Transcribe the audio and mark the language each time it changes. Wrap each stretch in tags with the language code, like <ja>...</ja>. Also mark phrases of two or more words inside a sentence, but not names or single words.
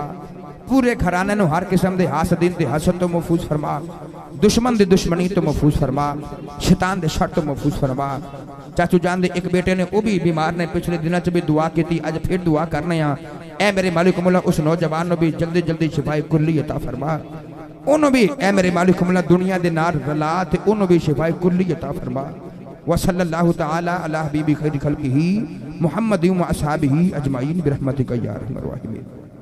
<pa>پورے گھرانے نوں ہر قسم دے حاسدین دے حسد تو محفوظ فرما، دشمن دی دشمنی تو محفوظ فرما، شیطان دے شر تو محفوظ فرما. چاچو جان دے ایک بیٹے نے وہ بھی بیمار نے، پچھلے دنوں چ بھی دعا کی، اج پھر دعا کرنے آ. اے میرے مالک مولا اس نوجوان نوں بھی جلدی جلدی شفائے کلی عطا فرما. انہوں نے بھی اے میرے مالک مولا دنیا دے نال رلا تے انہوں نے بھی شفائے کلی عطا فرما.</pa> <ar>وصلى الله تعالى على حبيبي خير خلقه محمد وأصحابه أجمعين برحمتك يا أرحم الراحمين.</ar>